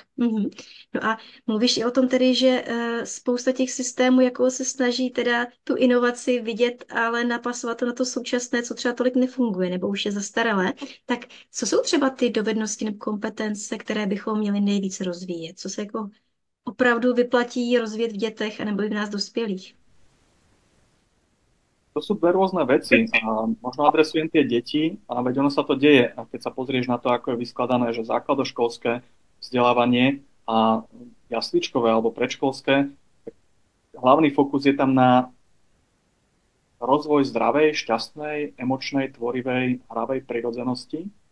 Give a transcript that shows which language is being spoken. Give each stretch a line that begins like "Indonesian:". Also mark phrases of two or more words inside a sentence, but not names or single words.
Czech: No a mluvíš i o tom tedy, že spousta těch systémů jako se snaží teda tu inovaci vidět, ale napasovat to na to současné, co třeba tolik nefunguje, nebo už je zastaralé. Tak co jsou třeba ty dovednosti nebo kompetence, které bychom měli nejvíce rozvíjet? Co se jako opravdu vyplatí rozvíjet v dětech anebo i v nás dospělých?
Slovak: To sú dve rôzne veci. A možno adresujem tie deti, a veď ono sa to deje. A keď sa pozrieš na to, ako je vyskladané, že základoškolské vzdelávanie a jasličkové alebo predškolské, hlavný fokus je tam na rozvoj zdravej, šťastnej, emočnej, tvorivej, hravej prirodzenosti.